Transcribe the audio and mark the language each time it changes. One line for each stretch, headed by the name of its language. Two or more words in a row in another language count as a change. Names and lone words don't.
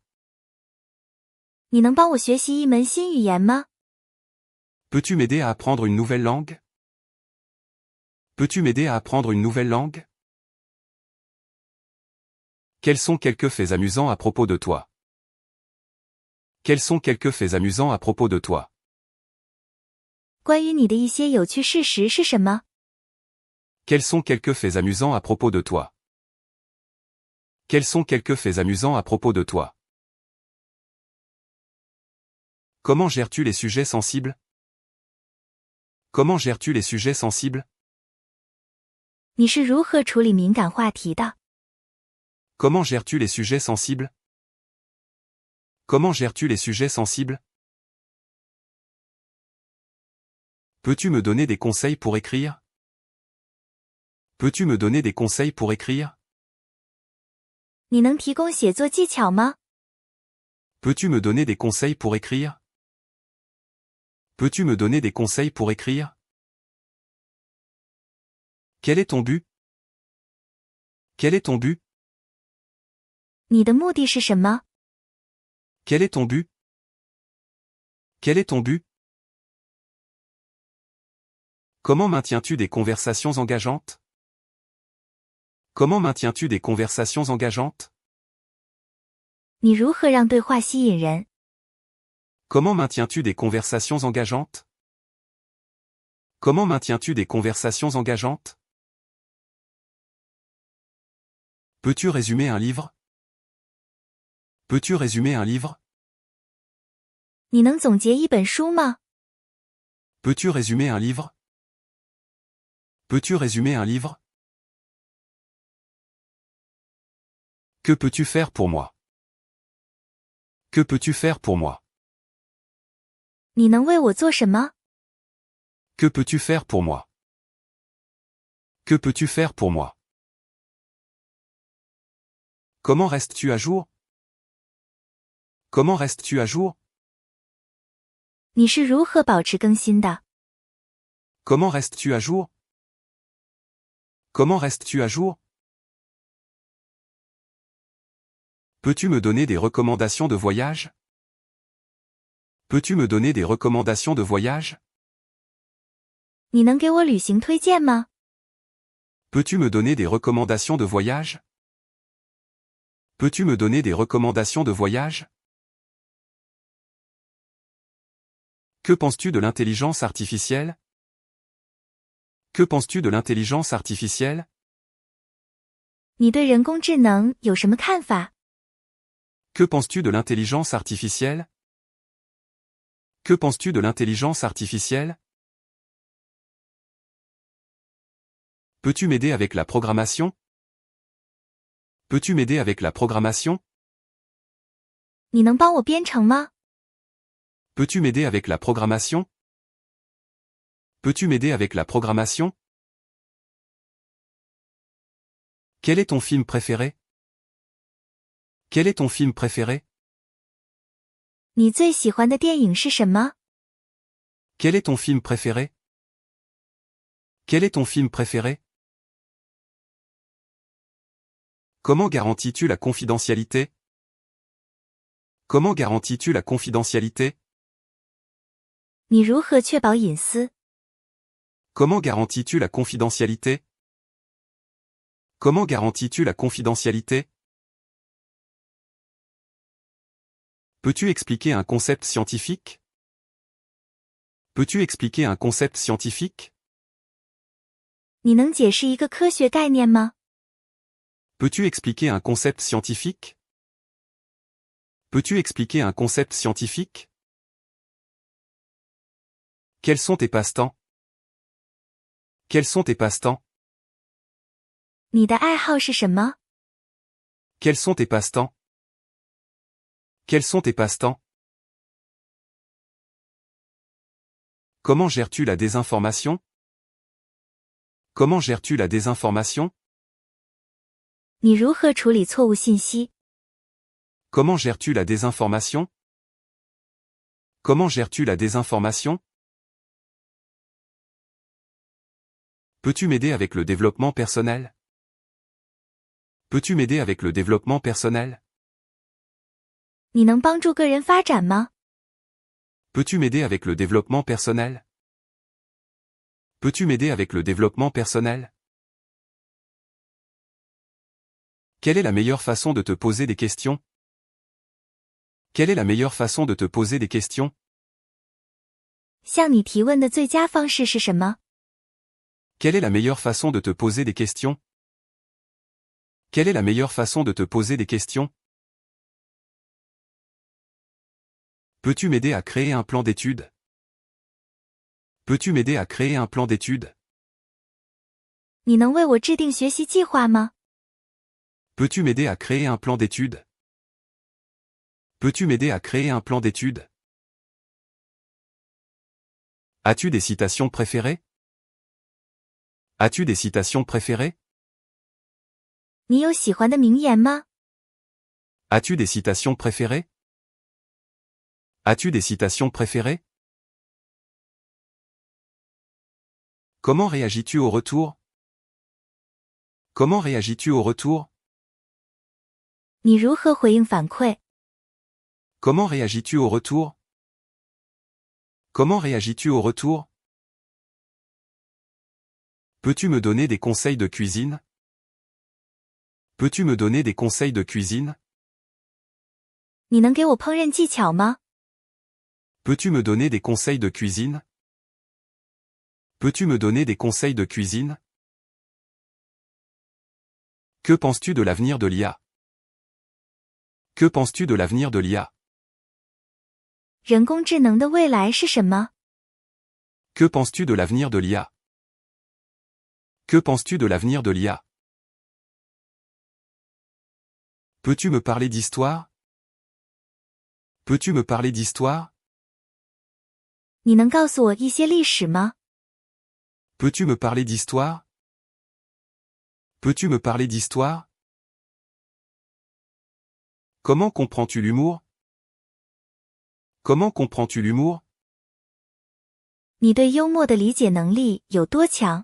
Chinese: 你能帮我学习一门新语言吗？
French: Peux-tu m'aider à apprendre une nouvelle langue? Peux-tu m'aider à apprendre une nouvelle langue? Quels sont quelques faits amusants à propos de toi? Quels sont quelques faits amusants à propos de toi?
Chinese: 关于你的一些有趣事实是什么？
French: Quels sont quelques faits amusants à propos de toi? Quels sont quelques faits amusants à propos de toi? Comment gères-tu les sujets sensibles? Comment gères-tu les sujets sensibles?
Chinese: 你是如何处理敏感话题的？
French: Comment gères-tu les sujets sensibles? Comment gères-tu les sujets sensibles? Peux-tu me donner des conseils pour écrire? Peux-tu me donner des conseils pour écrire?
Chinese: 你能提供写作技巧吗？
French: Peux-tu me donner des conseils pour écrire? Peux-tu me donner des conseils pour écrire? Quel est ton but? Quel est ton but?
Chinese: 你的目的是什么？
French: Quel est ton but? Quel est ton but? Comment maintiens-tu des conversations engageantes? Comment maintiens-tu des conversations engageantes?
Chinese: 你如何让对话吸引人？
French: Comment maintiens-tu des conversations engageantes? Comment maintiens-tu des conversations engageantes? Peux-tu résumer un livre? Peux-tu résumer un livre?
Chinese: 你能总结一本书吗？
French: Peux-tu résumer un livre? Peux-tu résumer un livre? Que peux-tu faire pour moi? Que peux-tu faire pour moi?
Chinese: 你能为我做什么？
French: Que peux-tu faire pour moi? Que peux-tu faire pour moi? Comment restes-tu à jour? Comment restes-tu à jour?
Chinese: 你是如何保持更新的？
French: Comment restes-tu à jour? Comment restes-tu à jour? Peux-tu me donner des recommandations de voyage? Peux-tu me donner des recommandations de voyage?
Chinese: 你能给我旅行推荐吗？
French: Peux-tu me donner des recommandations de voyage? Peux-tu me donner des recommandations de voyage? Que penses-tu de l'intelligence artificielle? Que penses-tu de l'intelligence artificielle?
Chinese: 你对人工智能有什么看法？
French: Que penses-tu de l'intelligence artificielle? Que penses-tu de l'intelligence artificielle? Peux-tu m'aider avec la programmation? Peux-tu m'aider avec la programmation?
Chinese: 你能帮我编程吗？
French: Peux-tu m'aider avec la programmation? Peux-tu m'aider avec la programmation? Quel est ton film préféré? Quel est ton film préféré?
Chinese: 你最喜欢的电影是什么？
French: Quel est ton film préféré? Quel est ton film préféré? Comment garantis-tu la confidentialité? Comment garantis-tu la confidentialité?
Chinese: 你如何确保隐私？
French: Comment garantis-tu la confidentialité? Comment garantis-tu la confidentialité? Peux-tu expliquer un concept scientifique? Peux-tu expliquer un concept scientifique?
Chinese: 你能解释一个科学概念吗？
French: Peux-tu expliquer un concept scientifique? Peux-tu expliquer un concept scientifique? Quels sont tes passe-temps? Quels sont tes passe-temps?
Chinese: 你的爱好是什么？
French: Quels sont tes passe-temps? Quels sont tes passe-temps? Comment gères-tu la désinformation? Comment gères-tu la désinformation?
Chinese: 你如何处理错误信息？
French: Comment gères-tu la désinformation? Comment gères-tu la désinformation? Peux-tu m'aider avec le développement personnel? Peux-tu m'aider avec le développement personnel?
Chinese: 你能帮助个人发展吗？
French: Peux-tu m'aider avec le développement personnel? Peux-tu m'aider avec le développement personnel? Quelle est la meilleure façon de te poser des questions? Quelle est la meilleure façon de te poser des questions?
Chinese: 向你提问的最佳方式是什么？
French: Quelle est la meilleure façon de te poser des questions? Quelle est la meilleure façon de te poser des questions? Peux-tu m'aider à créer un plan d'études? Peux-tu m'aider à créer un plan d'études?
Chinese: 你能为我制定学习计划吗？
French: Peux-tu m'aider à créer un plan d'études? Peux-tu m'aider à créer un plan d'études? As-tu des citations préférées? As-tu des citations préférées?
Chinese: 你有喜欢的名言吗？
French: As-tu des citations préférées? As-tu des citations préférées? Comment réagis-tu au retour? Comment réagis-tu au retour?
Chinese: 你如何回应反馈？
French: Comment réagis-tu au retour? Comment réagis-tu au retour? Peux-tu me donner des conseils de cuisine? Peux-tu me donner des conseils de cuisine?
Chinese: 你能给我烹饪技巧吗？
French: Peux-tu me donner des conseils de cuisine? Peux-tu me donner des conseils de cuisine? Que penses-tu de l'avenir de l'IA? Que penses-tu de l'avenir de l'IA?
Chinese: 人工智能的未来是什么？
French: Que penses-tu de l'avenir de l'IA? Que penses-tu de l'avenir de l'IA? Peux-tu me parler d'histoire? Peux-tu me parler d'histoire?
Chinese: 你能告诉我一些历史吗？
French: Peux-tu me parler d'histoire? Peux-tu me parler d'histoire? Comment comprends-tu l'humour? Comment comprends-tu l'humour?
Chinese: 你对幽默的理解能力有多强？